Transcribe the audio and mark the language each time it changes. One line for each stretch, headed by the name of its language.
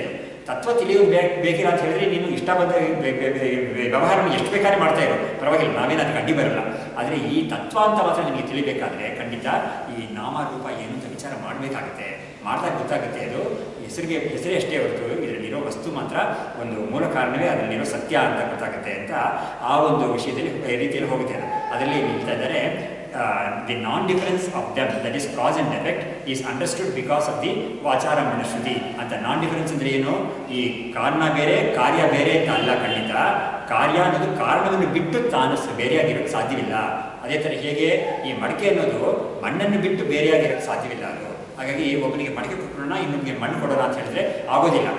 Kannada: ಅದು ತತ್ವ ತಿಳಿಯೋದು ಬೇಕಿಲ್ಲ ಅಂತ ಹೇಳಿದ್ರೆ ನೀನು ಇಷ್ಟ ಬಂದ ವ್ಯವಹಾರವನ್ನು ಎಷ್ಟು ಬೇಕಾದ್ರೆ ಮಾಡ್ತಾ ಇರೋ ಪರವಾಗಿಲ್ಲ, ನಾವೇನು ಅದಕ್ಕೆ ಅಡ್ಡಿ ಬರಲ್ಲ. ಆದರೆ ಈ ತತ್ವ ಅಂತ ಮಾತ್ರ ನಿಮಗೆ ತಿಳಿಬೇಕಾದ್ರೆ ಖಂಡಿತ ಈ ನಾಮರೂಪ ಏನು ಅಂತ ವಿಚಾರ ಮಾಡಬೇಕಾಗುತ್ತೆ. ಮಾಡಿದಾಗ ಗೊತ್ತಾಗುತ್ತೆ ಅದು ಹೆಸರೇ ಅಷ್ಟೇ ಹೊರತು ಇದರಲ್ಲಿರೋ ವಸ್ತು ಮಾತ್ರ ಒಂದು ಮೂಲ ಕಾರಣವೇ ಅದರಲ್ಲಿರೋ ಸತ್ಯ ಅಂತ ಗೊತ್ತಾಗುತ್ತೆ ಅಂತ ಆ ಒಂದು ವಿಷಯದಲ್ಲಿ ರೀತಿಯಲ್ಲಿ ಹೋಗುತ್ತೆ. ಅದರಲ್ಲಿ ಹೇಳ್ತಾ ಇದ್ದಾರೆ,
English: the non-difference of them, that is cause and effect, is understood because of the ವಾಚಾರ ಮನುಶ್ರುತಿ ಅಂತ.
Kannada: ನಾನ್-ಡಿಫರೆನ್ಸ್ ಅಂದರೆ ಏನು, ಈ ಕಾರಣ ಬೇರೆ ಕಾರ್ಯ ಬೇರೆ ಅಂತ ಅಲ್ಲ. ಖಂಡಿತ ಕಾರ್ಯ ಅನ್ನೋದು ಕಾರಣವನ್ನು ಬಿಟ್ಟು ತಾನು ಬೇರೆಯಾಗಿರೋಕ್ಕೆ ಸಾಧ್ಯವಿಲ್ಲ. ಅದೇ ಥರ ಹೇಗೆ ಈ ಮಡಿಕೆ ಅನ್ನೋದು ಮಣ್ಣನ್ನು ಬಿಟ್ಟು ಬೇರೆಯಾಗಿರೋಕ್ಕೆ ಸಾಧ್ಯವಿಲ್ಲ. ಅದು ಹಾಗಾಗಿ ಒಬ್ಬನಿಗೆ ಮಡಿಕೆ ಕೊಟ್ಟೋಣ, ಇನ್ನೊಬ್ಬನಿಗೆ ಮಣ್ಣು ಕೊಡೋಣ ಅಂತ ಹೇಳಿದ್ರೆ ಆಗೋದಿಲ್ಲ.